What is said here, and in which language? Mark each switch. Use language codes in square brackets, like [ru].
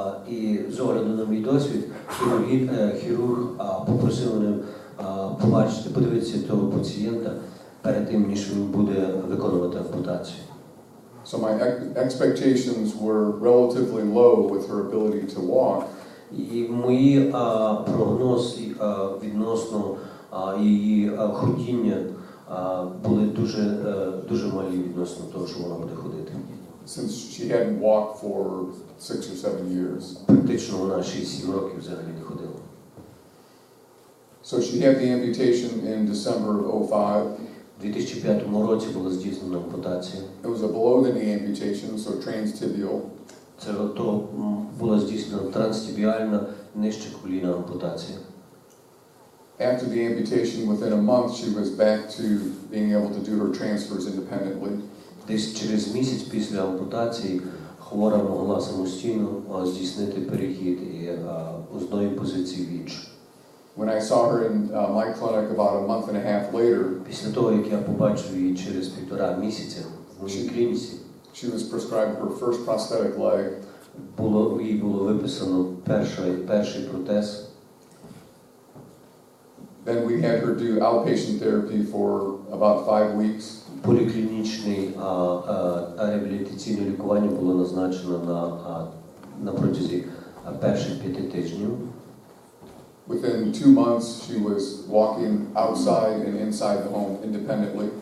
[uk] І з огляду на мій досвід, хірург попросив мене побачити, подивитися того пацієнта перед тим, ніж він буде виконувати ампутацію. [en] So my expectations were relatively low with her ability to walk. [uk] І мої прогнози відносно її ходіння були дуже малі відносно того, що вона буде ходити. [en] Since she hadn't walked for 6 or 7 years. [uk] Практично вона 6-7 років взагалі не ходила. [en] So she had the amputation in December of 2005. [uk] У 2005 році була здійснена ампутація. [en] It was a below-the-knee amputation, so transtibial. [uk] Це була здійснена транстибіальна нижче коліна ампутація. [en] After the amputation, within a month, she was back to being able to do her transfers independently. [uk] Десь через місяць після ампутації хвора могла самостійно здійснити перехід з одної позиції в іншу. [en] When I saw her in my clinic about a month and a half later, [uk] Після того, як я побачив її через 1,5 місяця в моїй клініці, [en] she was prescribed her first prosthetic leg. [uk] їй було виписано перший протез. [en] Then we had her do outpatient therapy for about 5 weeks. [uk] Поліклінічне реабілітаційне лікування було назначено на протязі перших 5 тижнів. [en] Within 2 months, she was walking outside and inside the home independently.